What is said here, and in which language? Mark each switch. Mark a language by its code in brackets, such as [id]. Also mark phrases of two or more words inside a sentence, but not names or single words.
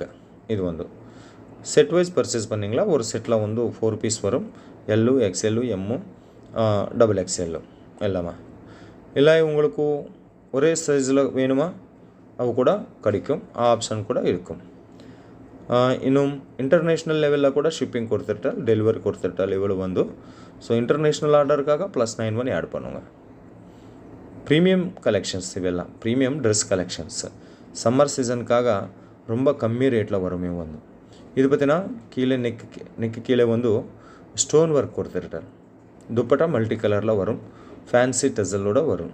[ta] இது வந்து [en] set wise purchase [ta] பண்ணிங்களா, ஒரு செட்டில் வந்து 4 பீஸ் வரும், எல்லு, எக்ஸ்எல்லு, எம்மு, டபுள் எக்ஸ்எல்லு எல்லாமே. இல்லை உங்களுக்கு ஒரே சைஸில் வேணுமா அவு கூட கிடைக்கும், ஆப்ஷன் கூட இருக்கும். [kn] இன்னும் [en] international level [kn] ಕೂಡ ಶಿಪ್ಪಿಂಗ್ ಕೊಡ್ತಿರ್ತಾರೆ, ಡೆಲಿವರಿ ಕೊಡ್ತಿರ್ತಾರೆ ಇವುಗಳು ಒಂದು. [ta] ஸோ [en] international order [ta] +91 ஆட் பண்ணுங்க. [en] premium collections [ta] இவெல்லாம் [en] premium dress collections summer season [ta] ரொம்ப கம்மி ரேட்டில் வரும் [kn] ಇವು ಒಂದು. [ta] இது பார்த்தீங்கன்னா கீழே நெக்கு கீழே வந்து [en] stone work [ta] கொடுத்துருட்டார், துப்பட்டா [en] multi color [ta] வரும், [en] fancy tassel [ta] வரும்.